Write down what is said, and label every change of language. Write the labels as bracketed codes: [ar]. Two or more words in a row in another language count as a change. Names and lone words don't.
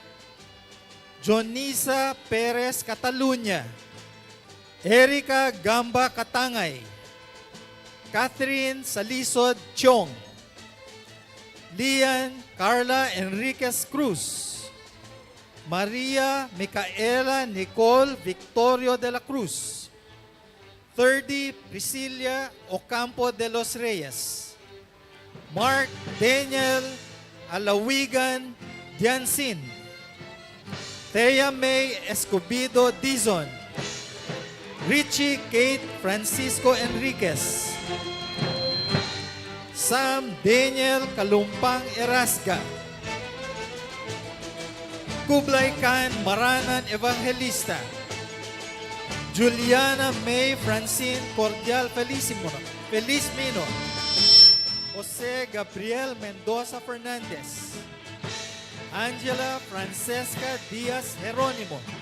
[en] Jonisa Perez Catalunya, Erika Gamba Katangay, Catherine Salisod Chong, Lian Carla Enriquez Cruz, Maria Micaela Nicole Victorio de la Cruz, 30 Priscilla Ocampo de los Reyes, Mark Daniel Alawigan Diansin, Thea May Escobido Dizon, Richie Kate Francisco Enriquez, Sam Daniel Kalumpang Erasga, Kublai Khan Maranan Evangelista, Juliana May Francine Cordial Felizmino, Jose Gabriel Mendoza Fernandez, Angela Francesca Diaz Jeronimo,